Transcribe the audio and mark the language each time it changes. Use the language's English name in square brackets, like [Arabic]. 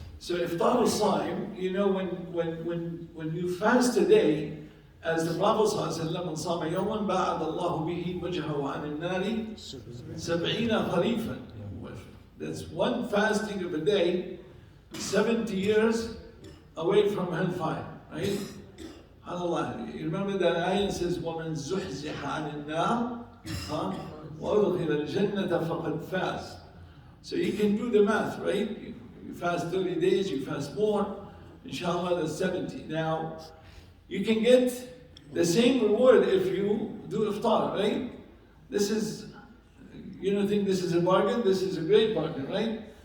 [English] So Iftar as-Saim, you know, when you fast a day, as the Prophet ﷺ, [Arabic] من صام يوما بعد الله به وجهه عن النار 70 خريفا. [English] That's one fasting of a day, 70 years away from hellfire, right? SubhanAllah. You remember that ayah says, [Arabic] وَمَنْ زُحْزِحَ عَنِ النَّارِ وَأُدْخِلَ الْجَنَّةَ فَقَدْ فَازَ. [English] So you can do the math, right? You fast 30 days, you fast more, inshallah that's 70. Now, you can get the same reward if you do iftar, right? This is, you don't think this is a bargain? This is a great bargain, right?